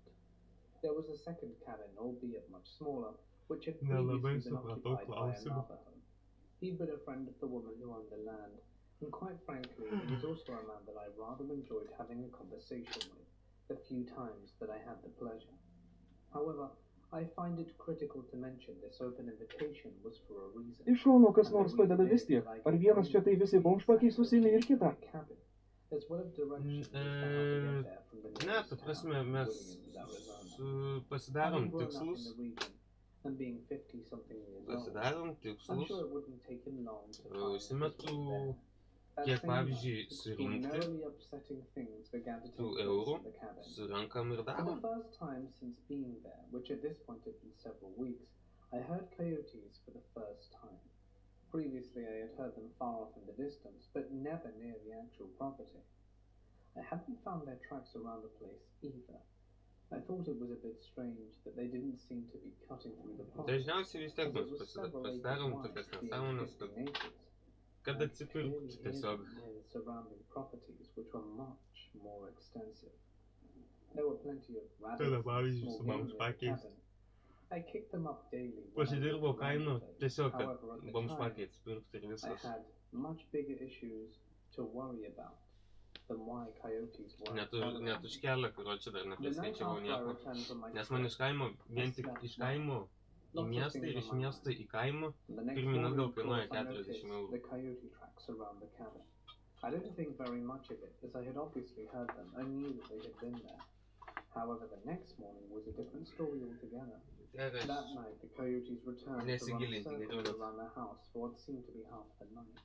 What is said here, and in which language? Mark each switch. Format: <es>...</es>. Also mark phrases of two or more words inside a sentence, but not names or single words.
<en>There was a second cabin, albeit much smaller, which had previously been occupied by another home. He'd been a friend of the woman who owned the land, and quite frankly, he was also a man that I rather enjoyed having a conversation with, the few times that I had the pleasure. However, I find it critical to mention this open invitation was for a reason.</en> <lt>Iš šono kas nors padeda vis tiek. Ar vienas čia tai visi bomžpakiai susimi ir kitą?</lt> <en>As well as directions as to how to get there from the</en> <lt>Ne,</lt> <en>nearest</en> <lt>ta prasme,</lt> <en>town,</en> <lt>mes</lt> <en>Williams, Arizona.</en> <lt>pasidarom</lt> <en>Having grown up in</en> <lt>tikslus,</lt> <en>the region and being 50-something years old,</en> <lt>pasidarom</lt> <en>I'm</en> <lt>tikslus,</lt> <en>sure it wouldn't take him long to find</en> <lt>užsimetu,</lt> <en>there. That</en> <lt>kiek</lt> <en>same</en> <lt>pavyzdžiui</lt> <en>night,</en> <lt>surinkti</lt> <en>extraordinarily upsetting things began to</en> <lt>tų</lt> <en>take place</en> <lt>eurų,</lt> <en>in the cabin.</en> <lt>surenkam ir</lt> <en>For the</en> <lt>darom.</lt> <en>first time since being there, which at this point had been several weeks, I heard coyotes for the first time. Previously I had heard them far off in the distance, but never near the actual property. I hadn't found their tracks around the place either. I thought it was a bit strange that they didn't seem to be cutting through the property,</en> <lt>Dažniausiai vis tiek</lt> <en>as it</en> <lt>mes</lt> <en>was several acres</en> <lt>pasidarom</lt> <en>wide,</en> <lt>tokias</lt> <en>being</en> <lt>nesąmonės,</lt> <en>15 acres.</en> <lt>kad atsipirkti tiesiog.</lt> <en>Near the surrounding properties, which were much more extensive. There were plenty of rabbits and small game near the cabin. I kicked them up daily. when I</en> <lt>Pasidirbau</lt> <en>looked around</en> <lt>kainų,</lt> <en>the place.</en> <lt>tiesiog, kad</lt> <en>However, at the</en> <lt>bomžpakiai</lt> <en>time,</en> <lt>atsipirkti ir</lt> <en>I</en> <lt>viskas.</lt> <en>had much bigger issues to worry about than why coyotes were</en> <lt>Net už kelią, kurio čia dar</lt> <en>The night</en> <lt>nepriskaičiavau</lt> <en>after I</en> <lt>nieko.</lt> <en>returned from my</en> <lt>Nes man iš kaimo, vien tik iš kaimo į miestą ir iš miesto į kaimą, pirmyn atgal kainuoja 40 eurų.</lt> <en>The coyote tracks around the cabin. I didn't think very much of it, as I had obviously heard them. I knew that they had been there. However, the next morning was a different story altogether. That night, the coyotes returned to run circles around the house for what seemed to be half the night.</en>